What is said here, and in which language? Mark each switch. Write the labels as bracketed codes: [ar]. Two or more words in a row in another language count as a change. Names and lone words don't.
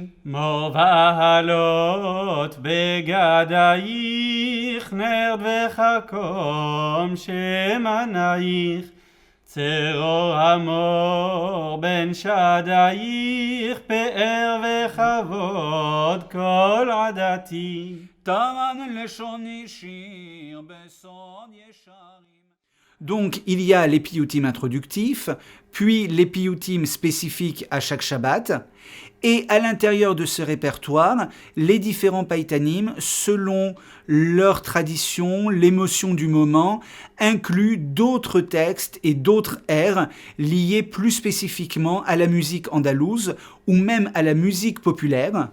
[he] מור ועלות בגדייך, נרד וחכום שמנייך, צרור המור בין שדייך, פאר וכבוד כל עדתי. תרן לשוני שיר בסוד ישרים. [fr] Donc, il y a les piyutim introductifs, puis les piyutim spécifiques à chaque Shabbat, et à l'intérieur de ce répertoire, les différents païtanim, selon leur tradition, l'émotion du moment, incluent d'autres textes et d'autres airs liés plus spécifiquement à la musique andalouse ou même à la musique populaire.